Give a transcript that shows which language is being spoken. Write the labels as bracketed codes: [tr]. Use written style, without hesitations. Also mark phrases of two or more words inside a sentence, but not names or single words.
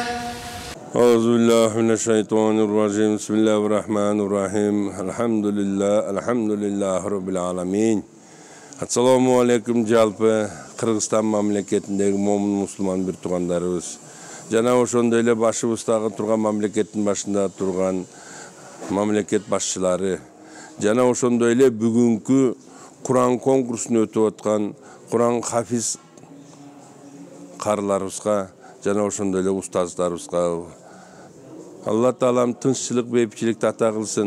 [ar] أعوذ بالله من الشيطان الرجيم. بسم الله الرحمن الرحيم. الحمد لله رب العالمين. السلام عليكم [ky] жалпы Кыргызстан мамлекетиндеги момун мусулман бир туугандарыбыз. Жана ошондой эле башыбыздагы турган мамлекеттин башында турган мамлекет башчылары. Жана ошондой эле бүгүнкү Куран конкурсун өтүп аткан Куран хафиз каарыларыбызга жана ошондой эле устаздарыбызга Алла Таалам тынччылык, бейбитчиликти ата кылсын.